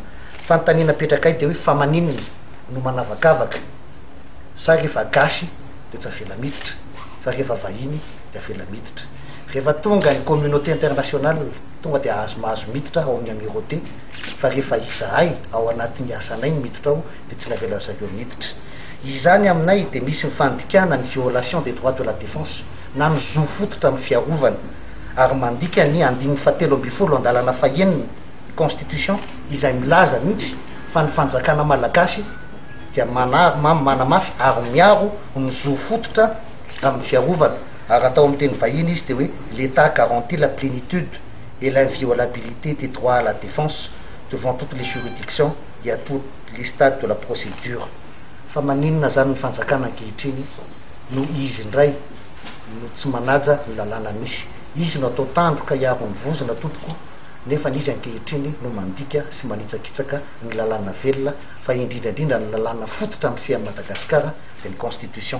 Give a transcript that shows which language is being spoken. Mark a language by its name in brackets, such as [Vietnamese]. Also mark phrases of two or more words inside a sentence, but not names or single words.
[Malagasy] Fanontaniana petrakay dia hoe fa maninona no manavakavaka sa rehefa gasy dia tsy avela miditra fa rehefa vahiny dia avela miditra. Rehefa tonga ny [French] communauté internationale [Malagasy] tonga dia mahazo miditra ao amin'ny Amirauté fa rehefa izahay ao anatin'ny asanay ny miditra ao dia tsy navela zareo miditra. Izany aminay dia misy mifandikana ny [French] violation des droits de la défense [Malagasy] na ny zo fototra amin'ny fiarovana ary mandika ny 7 andalana fahenina constitution izay milaza mihitsy fa ny fanjakana malagasy dia manamafy ary miaro ny zo fototra amin'ny fiarovana ary atao amin'ny teny vahiny izy de hoe [French] l'état garantit la plénitude et l'inviolabilité des droits à la défense devant toutes les juridictions et à tous les stades de la procédure. [Malagasy] Fa maninona zany ny fanjakana ankehitriny no izy ndray no tsy manaja ny lalàna misy, izy no atao tandroka hiaro ny vozona totoko nefa n'izy ankehitriny no mandika sy manitsakitsaka ny lalàna velona fa indrindrandrindra ny lalàna fototra amin'ny fian'ny Madagasikara de ny constitution.